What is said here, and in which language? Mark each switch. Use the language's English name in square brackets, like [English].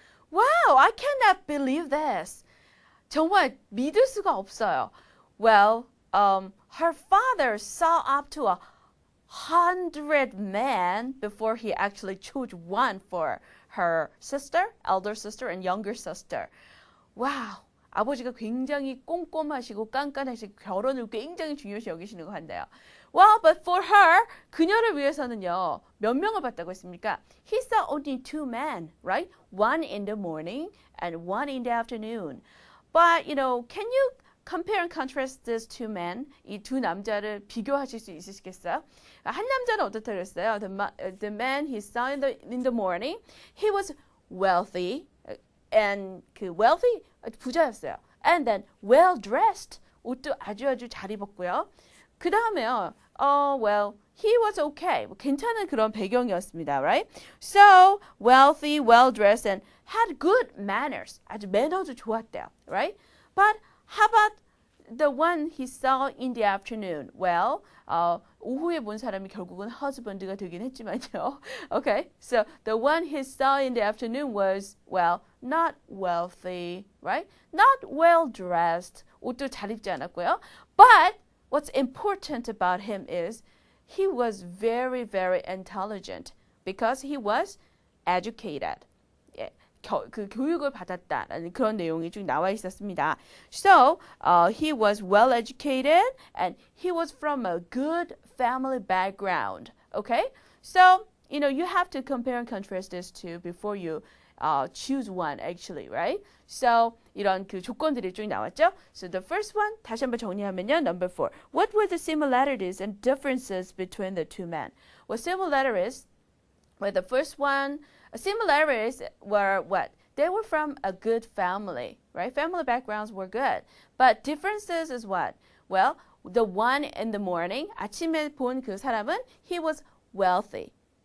[English] Wow, I cannot believe this. [Korean] 정말 믿을 수가 없어요. [English] Well, her father saw up to 100 men before he actually chose one for her sister, elder sister, and younger sister. [Korean] Wow, 아버지가 굉장히 꼼꼼하시고 깐깐하시고 결혼을 굉장히 중요시 여기시는 것 같네요. [English] Well, but for her, [Korean] 그녀를 위해서는요, 몇 명을 봤다고 했습니까? [English] He saw only 2 men, right? One in the morning and one in the afternoon. But, can you compare and contrast these 2 men? [Korean] 이 두 남자를 비교하실 수 있으시겠어요? 한 남자는 어떻다고 했어요? [English] The man he saw in the morning, he was wealthy, and 그 wealthy, [Korean] 부자였어요. [English] And then well dressed, [Korean] 옷도 아주 잘 입었고요. 그 다음에요, [English] well, he was okay. [Korean] 괜찮은 그런 배경이었습니다, right? [English] So, wealthy, well dressed, and had good manners. [Korean] 아주 매너도 좋았대요, right? [English] But how about the one he saw in the afternoon? [Korean] Well, 오후에 본 사람이 결국은 husband가 되긴 했지만요. [English] Okay, so the one he saw in the afternoon was, well, not wealthy, right? Not well dressed. [Korean] 옷도 잘 입지 않았고요. [English] But what's important about him is he was very, very intelligent because he was educated. [Korean] 그 교육을 받았다라는 그런 내용이 쭉 나와 있었습니다. [English] So, he was well educated and he was from a good family background. Okay? So, you have to compare and contrast these two before you choose one actually, right? [Korean] So, 이런 그 조건들이 쭉 나왔죠? [English] So, the first one, [Korean] 다시 한번 정리하면요. [English] Number 4. What were the similarities and differences between the 2 men? Well, similarities, well, the first one, similarities were what? They were from a good family, right? Family backgrounds were good. But differences is what? Well, the one in the morning, [Korean] 아침에 본 그 사람은, [English] he was wealthy.